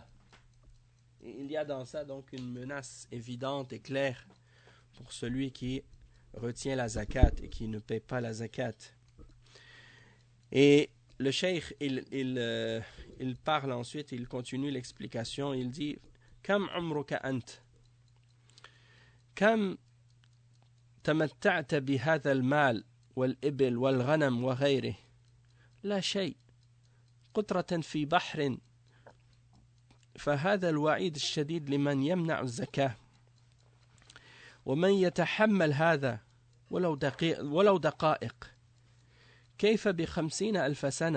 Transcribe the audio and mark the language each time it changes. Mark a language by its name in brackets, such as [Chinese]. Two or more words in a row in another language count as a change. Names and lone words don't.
[French] Et il y a dans ça donc une menace évidente et claire pour celui qui retient la zakat et qui ne paie pas la zakat. Et le cheikh, il parle ensuite, il continue l'explication, il dit: [Arabic] كم عمرك أنت? كم تمتعت بهذا المال والإبل والغنم وغيره? لا شيء. قطرة في بحر فهذا الوعيد الشديد لمن يمنع الزكاة ومن يتحمل هذا ولو دقائق كيف ب50,000 سنة.